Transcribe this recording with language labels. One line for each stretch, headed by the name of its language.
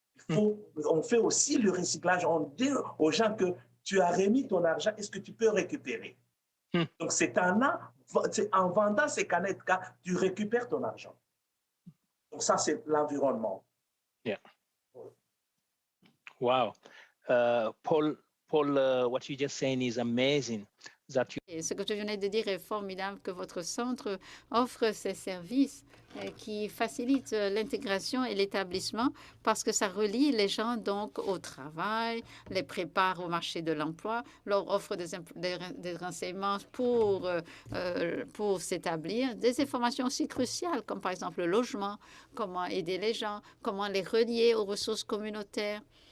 French: On fait aussi le recyclage. On dit aux gens que tu as remis ton argent, est-ce que tu peux récupérer? Donc, c'est en vendant ces canettes que tu récupères ton argent. Donc, ça, c'est l'environnement.
English: Yeah. Wow. Paul, what you just saying is amazing.
French: Et ce que tu venais de dire est formidable, que votre centre offre ces services qui facilitent l'intégration et l'établissement parce que ça relie les gens donc au travail, les prépare au marché de l'emploi, leur offre des renseignements pour s'établir, des informations aussi cruciales comme par exemple le logement, comment aider les gens, comment les relier aux ressources communautaires.